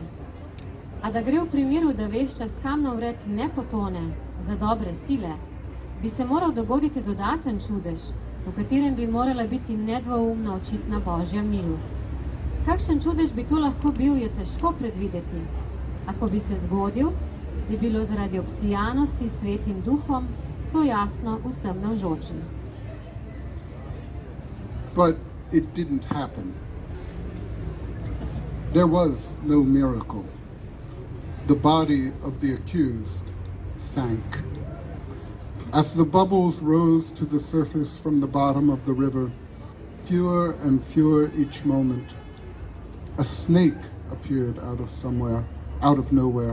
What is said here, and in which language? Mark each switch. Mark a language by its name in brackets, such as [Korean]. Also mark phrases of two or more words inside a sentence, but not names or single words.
[Slovenian] A da gre v primeru, da vešča s kamnom vred ne potone za dobre sile, bi se moral dogoditi dodaten čudež, v katerem bi morala biti nedvoumno očitna Božja milost. Kakšen čudež bi to lahko bil, je težko predvideti. Ako bi se zgodil, bi bilo zaradi obsijanosti s svetim duhom to jasno vsem navzočim. [English] But it didn't happen. There was no miracle. The body of the accused sank. As the bubbles rose to the surface from the bottom of the river, fewer and fewer each moment, a snake appeared out of nowhere.